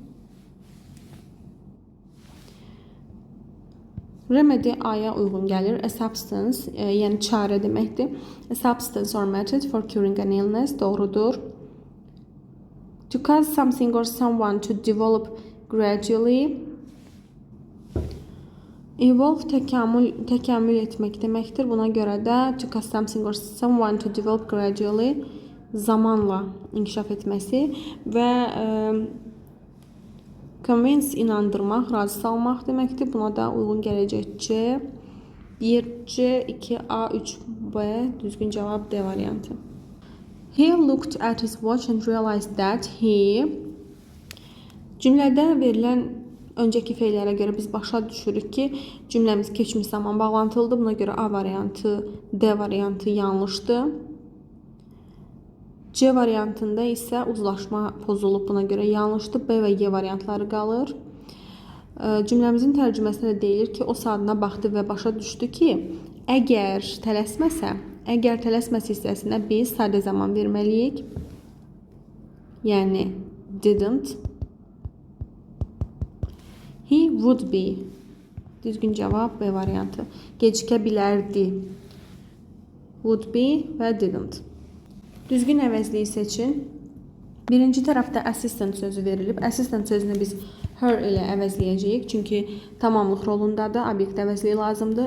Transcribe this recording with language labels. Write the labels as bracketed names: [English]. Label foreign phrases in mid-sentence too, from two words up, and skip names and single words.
[Azerbaijani] Remedy A-ya uyğun gəlir. [English] A substance, [Azerbaijani] yəni çarə deməkdir. [English] A substance or method for curing an illness. [Azerbaijani] Doğrudur. [English] To cause something or someone to develop gradually. [Azerbaijani] Evolve təkamül etmək deməkdir. Buna görə də [English] to cause something or someone to develop gradually [Azerbaijani] zamanla inkişaf etməsi və convince inandırmaq, razı salmaq deməkdir. Buna da uyğun gələcək C, 1C, 2A, 3B. Düzgün cavab D variantı. [English] He looked at his watch and realized that he. [Azerbaijani] Cümlədə verilən öncəki feillərə görə biz başa düşürük ki, cümləmiz keçmiş zaman bağlantılıdır. Buna görə A variantı, D variantı yanlışdır. C variantında isə uzlaşma pozulub, buna görə yanlışdır. B və Y variantları qalır. Cümləmizin tərcüməsində deyilir ki, o saatına baxdı və başa düşdü ki, əgər tələsməsə hissəsinə biz sadə zaman verməliyik. Yəni didn't. [English] He would be. [Azerbaijani] Düzgün cavab B variantı. Gecikə bilərdi. [English] Would be [Azerbaijani] və didn't. Düzgün əvəzliyi seçin. Birinci tərəfdə assistant sözü verilib. Assistant sözünü biz her ilə əvəzləyəcəyik. Çünki tamamlıq rolundadır. Obyekt əvəzliyi lazımdır.